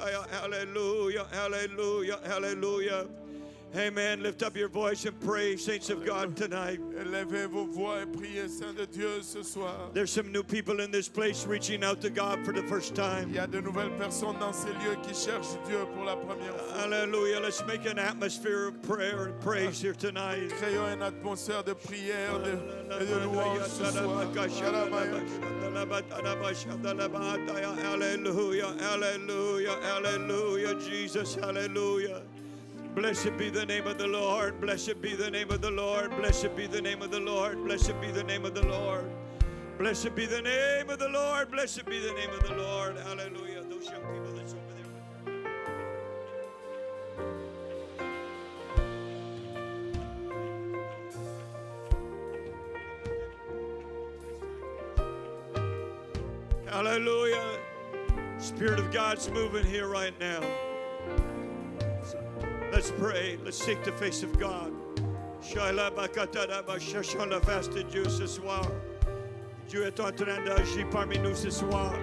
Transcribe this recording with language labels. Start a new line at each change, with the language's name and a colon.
English: Hallelujah, hallelujah, hallelujah. Amen. Lift up your voice and pray, saints of God, tonight.
French: Élevez vos voix et priez, Saint de Dieu, ce soir.
English: There's some new people in this place reaching out to God for the first
French: Il
English: time.
French: y a de nouvelles personnes dans ces lieux qui cherchent Dieu pour la première fois.
English: Hallelujah. Let's make an atmosphere of prayer and praise here tonight.
French: Créons une atmosphère de prière et de louange ce soir.
English: Hallelujah, hallelujah, hallelujah, Jesus, hallelujah. Blessed be the name of the Lord, blessed be the name of the Lord, blessed be the name of the Lord, blessed be the name of the Lord. Blessed be the name of the Lord, blessed be the name of the Lord. Hallelujah. Those young people that's over there. Hallelujah. Spirit of God's moving here right now. Let's pray. Let's seek the face of God.
French: Cherchons la face de Dieu ce soir. Dieu est en train d'agir parmi nous ce soir.